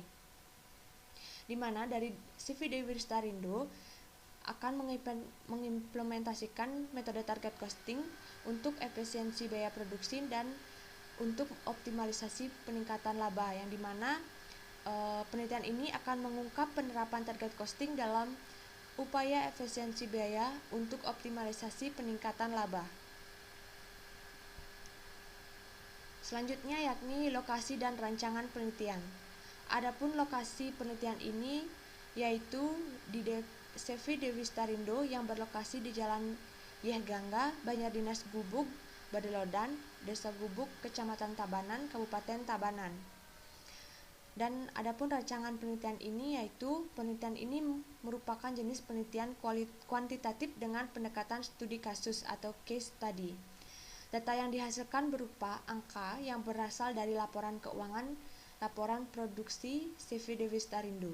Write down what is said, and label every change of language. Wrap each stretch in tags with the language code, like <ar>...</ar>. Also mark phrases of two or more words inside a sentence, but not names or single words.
<id>Di mana dari CV Dewi Lestarindo akan mengimplementasikan metode</id> <en>target costing</en> <id>untuk efisiensi biaya produksi dan untuk optimalisasi peningkatan laba, yang dimana penelitian ini akan mengungkap penerapan</id> <en>target costing</en> <id>dalam upaya efisiensi biaya untuk optimalisasi peningkatan laba. Selanjutnya yakni lokasi dan rancangan penelitian. Adapun lokasi penelitian ini yaitu di CV Dewi Lestarindo yang berlokasi di Jalan Yeh Gangga, Banjardinas Gubug, Badelodan, Desa Gubug, Kecamatan Tabanan, Kabupaten Tabanan. Dan adapun rancangan penelitian ini yaitu penelitian ini merupakan jenis penelitian kuantitatif dengan pendekatan studi kasus atau</id> <en>case study.</en> <id>Data yang dihasilkan berupa angka yang berasal dari laporan keuangan, laporan produksi CV Dewi Lestarindo.</id>